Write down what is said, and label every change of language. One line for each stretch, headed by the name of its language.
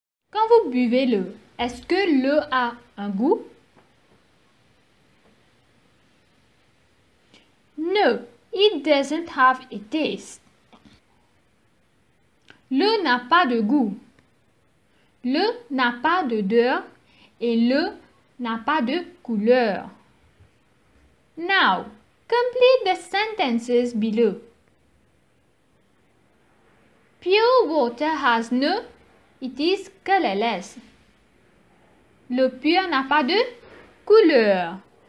French: Quand vous buvez l'eau, est-ce que l'eau a un goût?
English: No, it doesn't have a taste.
French: L'eau n'a pas de goût. L'eau n'a pas d'odeur et l'eau n'a pas de couleur.
English: Now, complete the sentences below. Pure water has no, it is colorless.
French: L'eau pure n'a pas de couleur.